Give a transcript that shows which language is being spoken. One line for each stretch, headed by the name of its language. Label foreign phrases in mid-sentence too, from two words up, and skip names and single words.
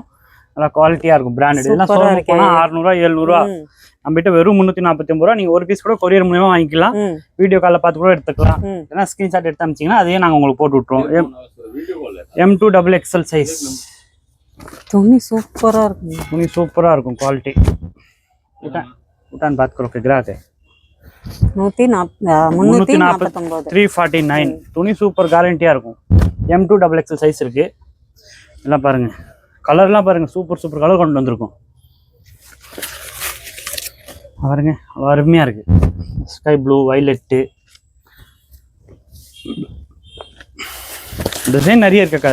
Tamil: நல்லா குவாலிட்டியா இருக்கும். பிராண்டட். இதெல்லாம் சொல்ல போனா 600 700 ரூபா. நம்மகிட்ட வெறும் 349 ரூபா. நீங்க ஒரு பீஸ் கூட கொரியர் மூலமா வாங்கிக்கலாம். வீடியோ கால்ல பார்த்து கூட எடுத்துக்கலாம். ஏன்னா ஸ்கிரீன்ஷாட் எடுத்து அனுப்பிச்சீங்கன்னா அதையே நாங்க உங்களுக்கு போட்டு விட்டுருவோம். M2 XXL சைஸ். துணி சூப்பரா இருக்கும். துணி சூப்பரா இருக்கும் குவாலிட்டி.
Hindi: उठान बात करो के ग्राहक है
Tamil: 349 349. துணி சூப்பர் கேரண்டியா இருக்கும். M2 XXL சைஸ் இருக்கு. எல்லாம் பாருங்க கலர்லாம் பாருங்க சூப்பர் கலர் கொண்டு வந்திருக்கோம். பாருங்க அருமையா இருக்கு. ஸ்கை ப்ளூ வைலெட்டு டிசைன் நிறைய இருக்குக்கா.